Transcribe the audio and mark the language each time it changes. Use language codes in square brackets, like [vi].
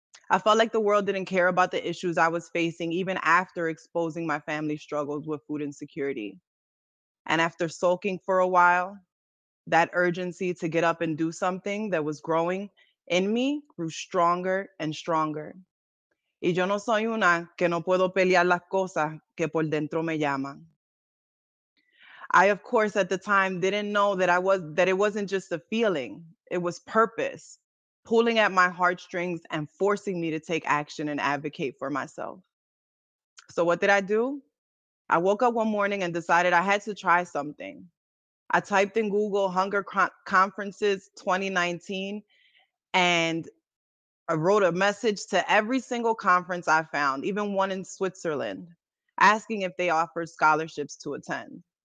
[en] I felt like the world didn't care about the issues I was facing, even after exposing my family struggles with food insecurity. And after sulking for a while, that urgency to get up and do something that was growing in me grew stronger and stronger. [es] Y yo no soy una que no puedo pelear las cosas que por dentro me llaman. [en] I, of course, at the time didn't know that it wasn't just a feeling, it was purpose, pulling at my heartstrings and forcing me to take action and advocate for myself. So what did I do? I woke up one morning and decided I had to try something. I typed in Google Hunger Conferences 2019, and I wrote a message to every single conference I found, even one in Switzerland, asking if they offered scholarships to attend.